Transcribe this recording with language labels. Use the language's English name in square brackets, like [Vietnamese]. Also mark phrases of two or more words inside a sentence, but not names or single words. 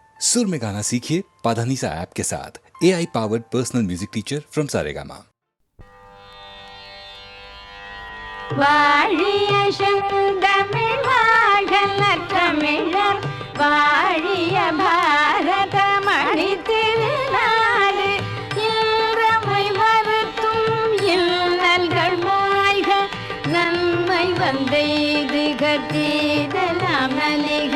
[Hindi] सुर में गाना सीखिए पाधानीसा ऐप के साथ [English] AI powered personal music teacher from [Hindi] सारेगामा। [Tamil] வாழிய செந்தமிழ் வாழல தமிழர் வாழிய பாரத மணி திருநாடு இன்றமை வருத்தும் இன்னல்கள் மாய்க நன்மை வந்தெய்துக தீதலாம் நலிக